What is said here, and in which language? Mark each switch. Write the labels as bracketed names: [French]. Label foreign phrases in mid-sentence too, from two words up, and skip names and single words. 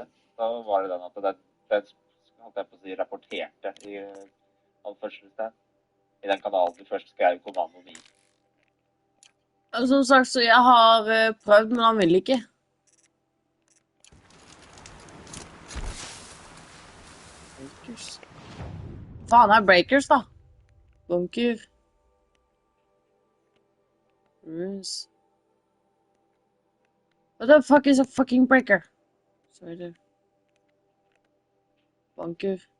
[Norwegian] Da var det den at den holdt jeg på å si, rapporterte i anførselstegn. I den kanalen du først skrev kommandoen i. Som sagt, så jeg har prøvd, men han vil ikke. Faen er breakers da. Bunker. Runes. [English] What the fuck is a fucking breaker? Sorry there. Bunker.